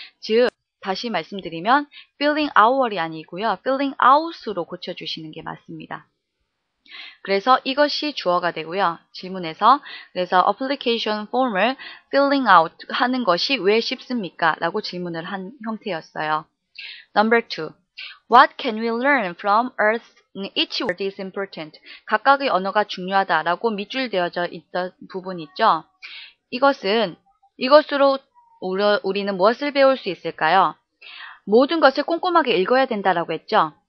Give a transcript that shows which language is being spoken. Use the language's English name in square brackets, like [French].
[Korean] 즉 다시 말씀드리면 filling out이 아니고요. filling out으로 고쳐주시는 게 맞습니다. 그래서 이것이 주어가 되고요. 질문에서 그래서 application form을 filling out 하는 것이 왜 쉽습니까? 라고 질문을 한 형태였어요. [English] Number 2. What can we learn from Earth? Each word is important. [Korean] 각각의 언어가 중요하다라고 밑줄 되어져 있던 부분 있죠. 이것으로 우리는 무엇을 배울 수 있을까요? 모든 것을 꼼꼼하게 읽어야 된다라고 했죠.